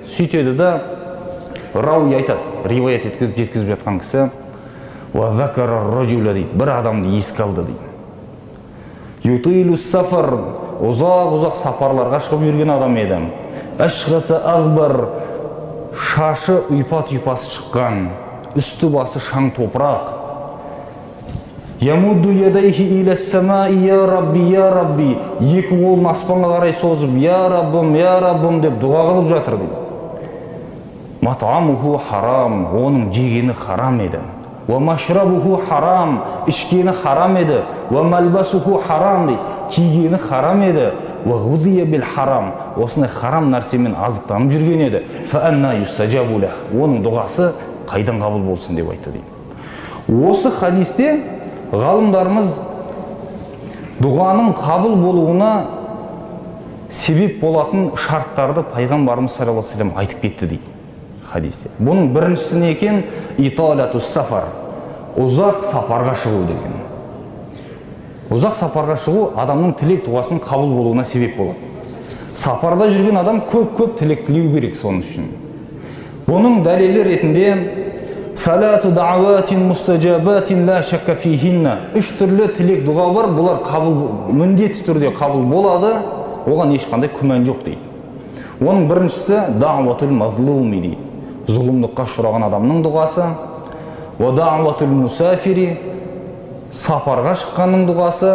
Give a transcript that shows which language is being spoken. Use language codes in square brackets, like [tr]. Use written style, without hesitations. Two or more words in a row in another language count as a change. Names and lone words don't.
[kk] Сөйтеді да рауи айтады, риуаят еткізіп жеткізіп жатқан кісі: [ar] «وذكر رجلا» [kk] дейді, бір адамды еске алды дейді. [ar] «يطيل السفر», [kk] ұзақ сапарларға шығып жүрген адам еді. [ar] «أشعث أغبر», [kk] шашы ұйпа-түйпасы шыққан, үсті басы шаң топырақ. [ar] «يمد يديه إلى السماء يا رب», [kk] екі қолын аспанға қарай созып «Я раббым» деп дұға қылып жатыр дейді. [ar] «مطعمه حرام», [kk] оның жегені харам еді. [ar] «ومشربه حرام», [kk] ішкені харам еді. [ar] «وملبسه حرام», [kk] дейді, кигені харам еді. [ar] «وغذي بالحرام», [kk] осындай харам нәрсемен азықтанып жүрген еді. [ar] «فأنى يستجاب له», [kk] оның дұғасы қайдан қабыл болсын деп айтты дейді. Осы хадисте ғалымдарымыз дұғаның қабыл болуына себеп болатын шарттарды пайғамбарымыз [ar] صلى الله عليه وسلم [kk] айтып кетті дейді хадисте. Бұның біріншісі не екен? [ar] إطالة السفر, [kk] ұзақ сапарға шығу деген. Ұзақ сапарға шығу адамның тілек дұғасының қабыл болуына себеп болады. Сапарда жүрген адам көп тілек тілеу керек соның үшін. [ar] Бұның дәлелі ретінде ثلاث دعوات مستجابات لا شك فيهن. [kk] Үш түрлі тілек дұға бар, бұлар міндетті түрде қабыл болады, оған ешқандай күмән жоқ дейді. Оның біріншісі [ar] دعوة المظلوم [kk] дейді. Зұлымдыққа ұшыраған адамның дұғасы. [ar] ودعوة المسافر, [kk] сапарға шыққанның дұғасы.